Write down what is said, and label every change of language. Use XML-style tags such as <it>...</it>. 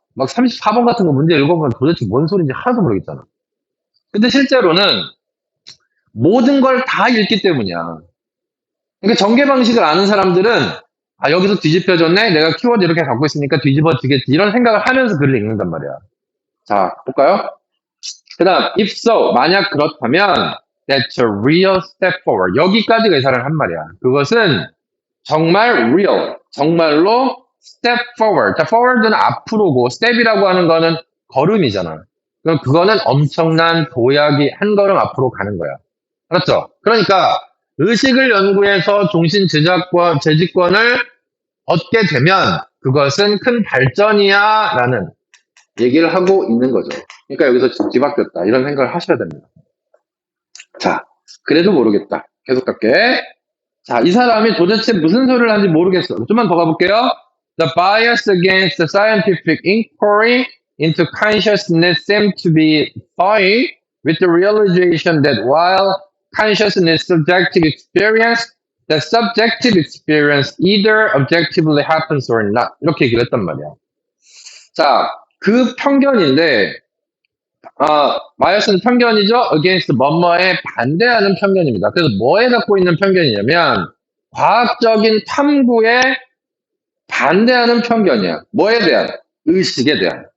<ko>막 34번 같은 거 문제 읽어보면 도대체 뭔 소리인지 하나도 모르겠잖아. 근데 실제로는 모든 걸 다 읽기 때문이야. 그러니까 전개 방식을 아는 사람들은 아, 여기서 뒤집혀졌네? 내가 키워드 이렇게 갖고 있으니까 뒤집어지겠지. 이런 생각을 하면서 글을 읽는단 말이야. 자, 볼까요?</ko> <en>그 다음, if so,</en> <ko>만약 그렇다면</ko> <en>that's a real step forward.</en> <ko>여기까지가 이 사람을 한 말이야. 그것은 정말 real, 정말로 step forward. 자, forward는 앞으로고 step이라고 하는 거는 걸음이잖아. 그럼 그거는 엄청난 도약이 한 걸음 앞으로 가는 거야. 알았죠? 그러니까 의식을 연구해서 종신 재직권을 얻게 되면 그것은 큰 발전이야 라는 얘기를 하고 있는 거죠. 그러니까 여기서 뒤바뀌었다 이런 생각을 하셔야 됩니다. 자, 그래도 모르겠다. 계속 갈게. 자, 이 사람이 도대체 무슨 소리를 하는지 모르겠어. 좀만 더 가볼게요.</ko> <en>The bias against the scientific inquiry into consciousness seemed to be thawing with the realization that while consciousness is subjective experience, the subjective experience either objectively happens or not.</en> <ko>이렇게 얘기를 했단 말이야. 자, 그 편견인데, 바이어스는 편견이죠? against 뭐뭐에 반대하는 편견입니다. 그래서 뭐에 갖고 있는 편견이냐면, 과학적인 탐구에 반대하는 편견이야. 뭐에 대한? 의식에 대한.</ko>